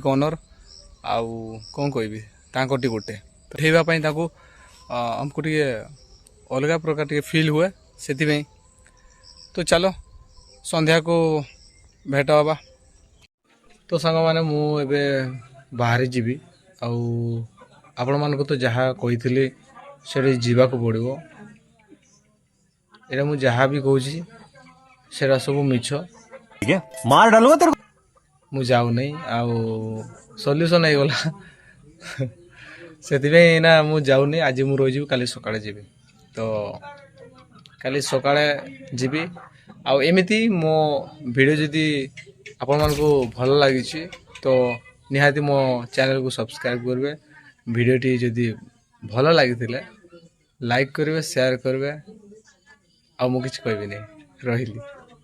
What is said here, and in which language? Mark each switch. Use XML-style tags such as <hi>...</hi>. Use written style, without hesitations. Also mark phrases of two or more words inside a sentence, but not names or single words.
<or>ଓନର୍ ଆଉ କ'ଣ କହିବି ତାଙ୍କଠି ଗୋଟେ ଉଠେଇବା ପାଇଁ ତାକୁ ଆମକୁ ଟିକେ ଅଲଗା ପ୍ରକାର ଟିକେ ଫିଲ୍ ହୁଏ ସେଥିପାଇଁ ତ ଚାଲ ସନ୍ଧ୍ୟାକୁ ଭେଟ ହେବା ତ ସାଙ୍ଗମାନେ ମୁଁ ଏବେ ବାହାରି ଯିବି ଆଉ ଆପଣମାନଙ୍କୁ ତ ଯାହା କହିଥିଲି ସେଠି ଯିବାକୁ ପଡ଼ିବ ଏଇଟା ମୁଁ ଯାହା ବି କହୁଛି ସେଇଟା ସବୁ ମିଛ</or> <hi>ठीक है मार डालूंगा तेरे को</hi> <or>ମୁଁ ଯାଉନାହିଁ ଆଉ ସଲ୍ୟୁସନ୍ ହେଇଗଲା ସେଥିପାଇଁ ନା ମୁଁ ଯାଉନି ଆଜି ମୁଁ ରହିଯିବି କାଲି ସକାଳେ ଯିବି ତ କାଲି ସକାଳେ ଯିବି ଆଉ ଏମିତି ମୋ ଭିଡ଼ିଓ ଯଦି ଆପଣମାନଙ୍କୁ ଭଲ ଲାଗିଛି ତ ନିହାତି ମୋ ଚ୍ୟାନେଲକୁ ସବସ୍କ୍ରାଇବ୍ କରିବେ ଭିଡ଼ିଓଟି ଯଦି ଭଲ ଲାଗିଥିଲେ ଲାଇକ୍ କରିବେ ସେୟାର କରିବେ ଆଉ ମୁଁ କିଛି କହିବିନି ରହିଲି।</or>